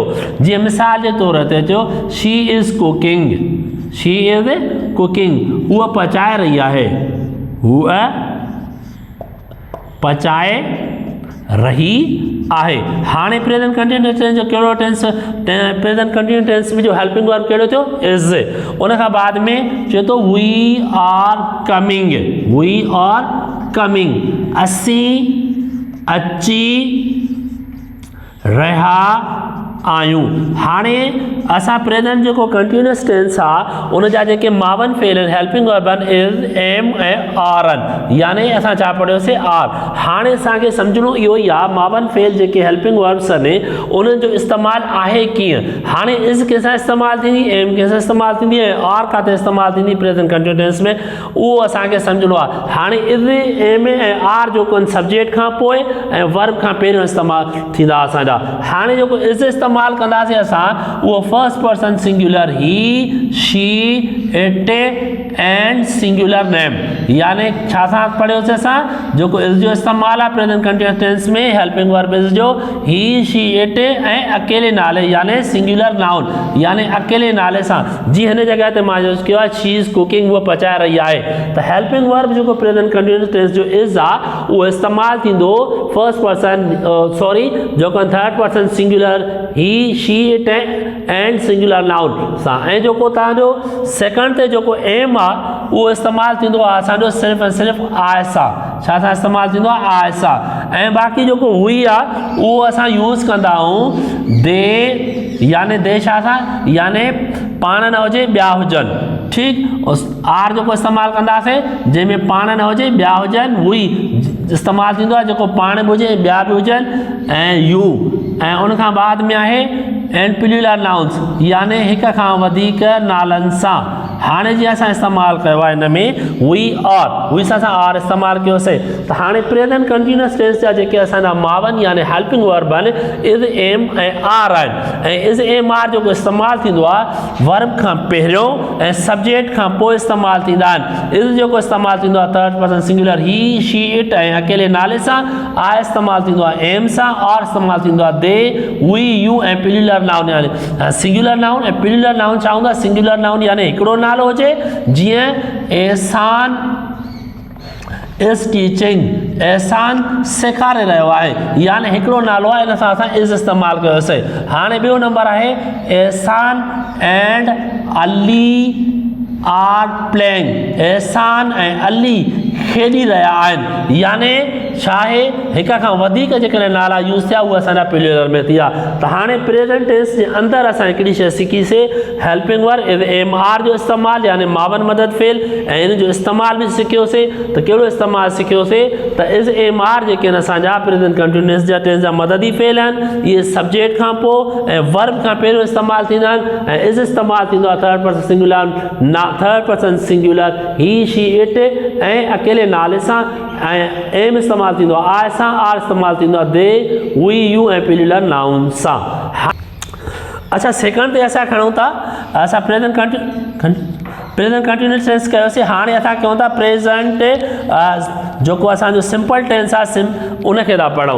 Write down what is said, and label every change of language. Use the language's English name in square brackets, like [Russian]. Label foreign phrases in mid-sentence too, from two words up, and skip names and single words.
[Sindhi] जीअं मिसाल जे तौर ते चयो [English] she is cooking, [Sindhi] उहा पचाए रही आहे, उहा पचाए रही आहे। हाणे [English] present continuous tense [Sindhi] जो कहिड़ो टेंस, [English] present continuous tense [Sindhi] में जो [English] helping verb [Sindhi] कहिड़ो थियो इज़। उन खां बाद में चए थो [English] we are coming, [Sindhi] असीं अची रहिया आहियूं। हाणे असां प्रेज़ेंट जेको [English] continuous tense [Sindhi] आहे उन जा जेके मावन फ़ेल आहिनि [English] helping verb [Sindhi] आहिनि [English] is am [Sindhi] ऐं आर आहिनि, यानी असां छा पढ़ियोसीं आर। हाणे असांखे सम्झणो इहो ई आहे मावन फ़ेल जेके [English] helping verbs [Sindhi] आहिनि उन्हनि जो इस्तेमालु आहे कीअं। हाणे इज़ कंहिंसां इस्तेमालु थींदी, एम कंहिंसां इस्तेमालु थींदी ऐं आर काथे इस्तेमालु थींदी [English] present continuous tense [Sindhi] में, उहो असांखे सम्झणो आहे। हाणे [English] is am [Sindhi] ऐं आर जेको सब्जेक्ट खां पोइ ऐं वर्ब खां पहिरियों इस्तेमालु थींदा असांजा। हाणे जेको इज़ इस्तेमालु इस्तेमालु कंदासीं असां उहो [English] first person singular he, she, it and singular name. [Sindhi] यानी छा सां पढ़ियोसीं असां जेको इज़ जो इस्तेमालु आहे [English] present continuous tense [Sindhi] में [English] helping verb is [Sindhi] जो [English] he, she, it [Sindhi] ऐं अकेले नाले यानी [English] singular noun [Sindhi] यानी अकेले नाले सां। जीअं हिन जॻह ते मां यूज़ कयो आहे [English] she is cooking, [Sindhi] उहा पचाए रही आहे। त [English] helping verb [Sindhi] जेको [English] present continuous tense [Sindhi] जो इज़ आहे उहो इस्तेमालु थींदो [English] first person [Sindhi] जेको [English] third person singular he, she, it and singular noun [Sindhi] सां। ऐं जेको तव्हांजो सेकंड ते जेको एम आहे उहो इस्तेमालु थींदो आहे असांजो सिर्फ़ु ऐं सिर्फ़ु आय सां। छा सां इस्तेमालु थींदो आहे? आय सां। ऐं बाक़ी जेको हुई आहे उहो असां यूज़ कंदा आहियूं दे यानी दे छा सां यानी पाण न हुजे ॿिया हुजनि। ठीकु, आर जेको इस्तेमालु कंदासीं जंहिंमें पाण न हुजे ॿिया हुजनि, हुई इस्तेमालु थींदो आहे जेको पाण बि हुजे ॿिया बि हुजनि, ऐं यू ऐं उनखां बाद में आहे [English] and plural nouns [Sindhi] यानी हिक खां वधीक नालनि सां। हाणे जीअं असां इस्तेमालु कयो आहे हिन में हुई और हुई सां असां आर इस्तेमालु कयोसीं। त हाणे [English] present continuous tense [Sindhi] जा जेके असांजा मावन यानी [English] helping verb [Sindhi] आहिनि [English] is, am [Sindhi] ऐं आर आहिनि। ऐं [English] is, am, are [Sindhi] जेको इस्तेमालु थींदो आहे वर्ब खां पहिरियों ऐं सब्जेक्ट खां पोइ इस्तेमालु थींदा आहिनि। इज़ जेको इस्तेमालु थींदो आहे [English] third person singular he, she, it [Sindhi] ऐं अकेले नाले सां। आर इस्तेमालु थींदो आहे एम सां और इस्तेमालु थींदो आहे [English] they, we, you [Sindhi] ऐं [English] plural noun [Sindhi] यानी [English] singular noun. [Sindhi] ऐं [English] plural noun [Sindhi] छा हूंदो आहे? [English] singular noun [Sindhi] यानी हिकिड़ो नालो हुजे, जीअं [English] Ehsan is teaching, [Sindhi] एहसान सेखारे रहियो आहे यानी हिकिड़ो नालो आहे, इन सां असां इज़ इस्तेमालु कयोसीं। हाणे ॿियो नंबर आहे [English] Ehsan and Ali are playing, [Sindhi] एहसान ऐं अली खेॾी रहिया आहिनि यानी छा आहे हिक खां वधीक जेकॾहिं नाला यूज़ थिया उहे असांजा प्लूरल में थी विया। त हाणे [English] present tense [Sindhi] जे अंदरि असां हिकिड़ी शइ सिखीसीं [English] helping verb is, am, are [Sindhi] जो इस्तेमालु यानी मावन मदद फेल, ऐं इन जो इस्तेमालु बि सिखियोसीं। त कहिड़ो इस्तेमालु सिखियोसीं? त [English] is, am, are [Sindhi] जेके आहिनि असांजा [English] present continuous [Sindhi] जा टेंस जा मददी फेल आहिनि। इहे सब्जेक्ट खां पोइ ऐं वर्ब खां पहिरियों इस्तेमालु थींदा आहिनि। ऐं इज़ इस्तेमालु थींदो आहे [English] third person singular, third person singular he, she, it [Sindhi] ऐं अकेले नाले सां। ऐं एम इस्तेमालु थींदो आहे आय सां, आर इस्तेमालु थींदो आहे [English] they, we, you [Sindhi] ऐं [English] plural noun [Sindhi] सां। अच्छा, सेकंड ते असां खणूं था असां [English] present continuous tense [Sindhi] कयोसीं। हाणे असां कयूं था प्रेजेंट जेको असांजो [English] simple tense [Sindhi] आहे उनखे था पढ़ूं।